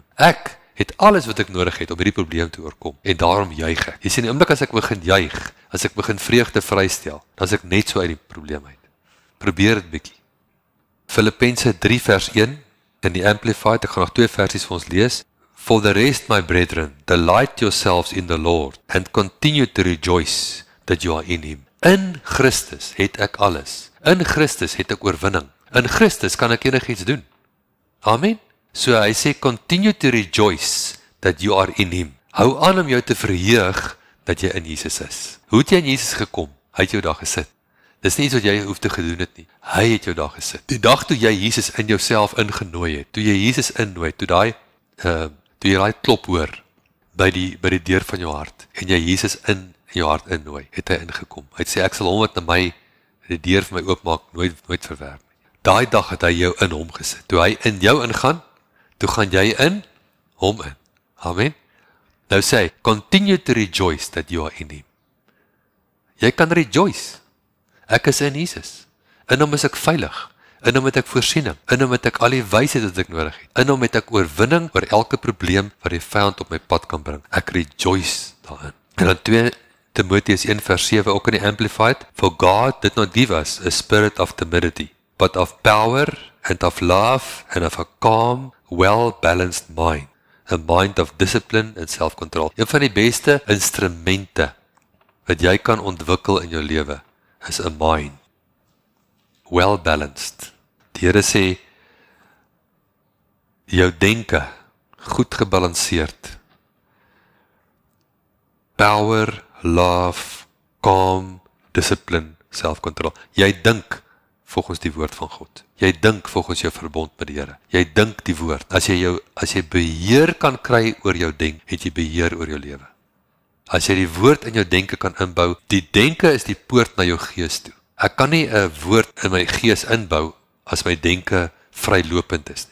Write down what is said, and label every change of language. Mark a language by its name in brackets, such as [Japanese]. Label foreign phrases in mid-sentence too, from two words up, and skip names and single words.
[Afrikaans] Ek het alles wat ek nodig het om hierdie probleem te oorkom, en daarom juig ek. Jy sien, die oomblik as ek begin juig, as ek begin vreugde vrystel, dan is ek net so uit die probleem uit. Probeer dit bietjie. Filippense 3 vers 1, in die Amplified, ek gaan nog 2 versies vir ons lees. [English] For the rest, my brethren, delight yourselves in the Lord, and continue to rejoice that you are in Him. [Afrikaans] In Christus het ek alles. In Christus het ek oorwinning. In Christus kan ek enigiets doen. Amen. So hy sê, [English] continue to rejoice that you are in Him. [Afrikaans] Hou aan om jou te verheug dat jy in Jesus is. Hoe het jy in Jesus gekom? Hy het jou daar gesit. Dis nie iets wat jy hoef te gedoen het nie. Hy het jou daar gesit. Die dag toe jy Jesus in jouself ingenooi het, toe jy Jesus innooi, toe jy daai klop hoor by die deur van jou hart, en jy Jesus in jou hart innooi, het hy ingekom. Hy het sê, ek sal hom wat na my die deur vir my oopmaak, nooit verwerp nie. Daai dag het hy jou in hom gesit. Toe hy in jou ingaan, toe gaan jy in hom in. Amen. Nou sê hy, [English] continue to rejoice that you are in Him. [Afrikaans] Jy kan rejoice. Ek is in Jesus. In hom is ek veilig. In hom het ek voorsiening. In hom het ek al die wysheid wat ek nodig het. In hom het ek oorwinning oor elke probleem wat die vyand op my pad kan bring. Ek rejoice daarin. En dan 2 Timotheus 1 vers 7 ook in die Amplified. [English] For God did not give us a spirit of timidity, but of power and of love and of a calm, well-balanced mind. A mind of discipline and self-control. [Afrikaans] Een van die beste instrumente wat jy kan ontwikkel in jou lewe is 'n mind. [English] Well-balanced. [Afrikaans] Die Here sê, jou denke, goed gebalanseerd. [English] Power, love, calm, discipline, self-control. [Afrikaans] Jy dink volgens die woord van God. Jy dink volgens jou verbond met die Here. Jy dink die woord. As jy beheer kan kry oor jou denk, het jy beheer oor jou lewe. As jy die woord in jou denke kan inbou, die denke is die poort na jou gees toe. Ek kan nie 'n woord in my gees inbou as my denke vrylopend is nie.